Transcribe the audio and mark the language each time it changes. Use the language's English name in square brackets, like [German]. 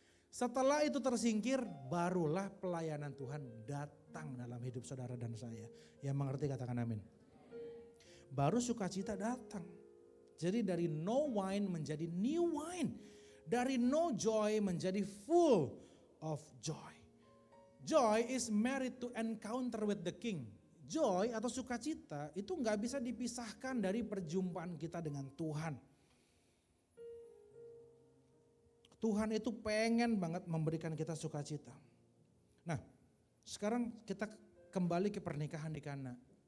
[Indonesian] Setelah itu tersingkir, barulah pelayanan Tuhan datang dalam hidup saudara dan saya. Yang mengerti katakan amin. Baru sukacita datang. Jadi dari [English] no wine [Indonesian] menjadi [English] new wine. Dari no joy menjadi full of joy. Joy is married to encounter with the king. [Indonesian] Joy atau sukacita itu gak bisa dipisahkan dari perjumpaan kita dengan Tuhan. Tuhan itu pengen banget memberikan kita sukacita. Nah, sekarang kita kembali ke pernikahan di Kana.